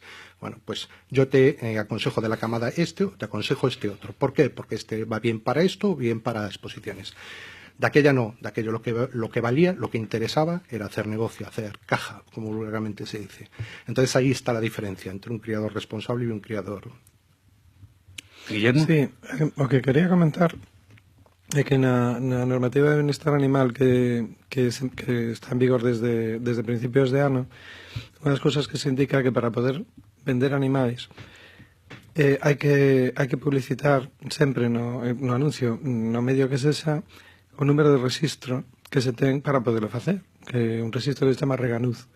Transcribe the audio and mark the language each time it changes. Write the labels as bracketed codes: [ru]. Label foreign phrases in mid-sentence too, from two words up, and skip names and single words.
[es] Bueno, pues yo te aconsejo de la camada este o te aconsejo este otro. ¿Por qué? Porque este va bien para esto o bien para exposiciones. De aquella no, de aquello lo que valía, lo que interesaba era hacer negocio, hacer caja, como vulgarmente se dice. Entonces ahí está la diferencia entre un criador responsable y un criador... Guillermo? [gl] Sí, o que quería comentar é que na normativa de benestar animal que está en vigor desde principios de ano, unha das cousas que se indica que para poder vender animais hai que publicitar sempre no anuncio, no medio que sexa, o número de registro que se ten para poderlo facer, que un registro que se chama Reganuz.